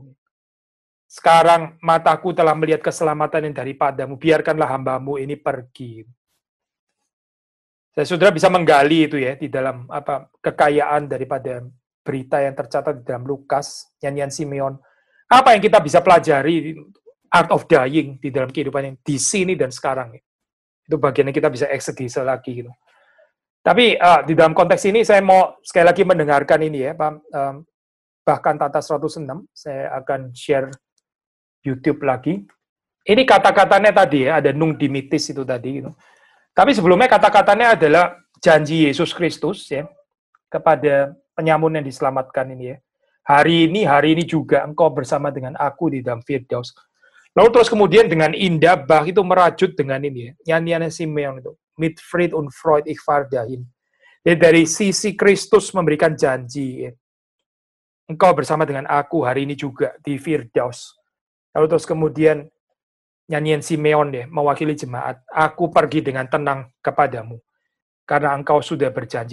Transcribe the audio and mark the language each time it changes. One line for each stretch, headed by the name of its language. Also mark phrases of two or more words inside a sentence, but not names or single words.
Indonesian: Sekarang mataku telah melihat keselamatan yang daripadamu, biarkanlah hambamu ini pergi. Saudara bisa menggali itu ya di dalam kekayaan daripada berita yang tercatat di dalam Lukas, nyanyian Simeon. Apa yang kita bisa pelajari
English: art of dying
Indonesian: di dalam kehidupan yang di sini dan sekarang. Itu bagiannya kita bisa eksegese lagi gitu. Tapi di dalam konteks ini saya mau sekali lagi mendengarkan ini ya, bahkan Tata 106, saya akan share YouTube lagi. Ini kata-katanya tadi ya, ada Nunc Dimittis itu tadi gitu. Tapi sebelumnya kata-katanya adalah janji Yesus Kristus ya kepada penyamun yang diselamatkan ini ya. Hari ini juga engkau bersama dengan aku di dalam Firdaus. Lalu terus kemudian dengan indah Bach itu merajut dengan ini ya, nyanyiannya Simeon itu,
German: mit Fried und Freud ich fahr dahin.
Indonesian: Jadi dari sisi Kristus memberikan janji ya. Engkau bersama dengan aku hari ini juga di Firdaus. Lalu terus kemudian nyanyian Simeon ya, mewakili jemaat, aku pergi dengan tenang kepadamu, karena engkau sudah berjanji.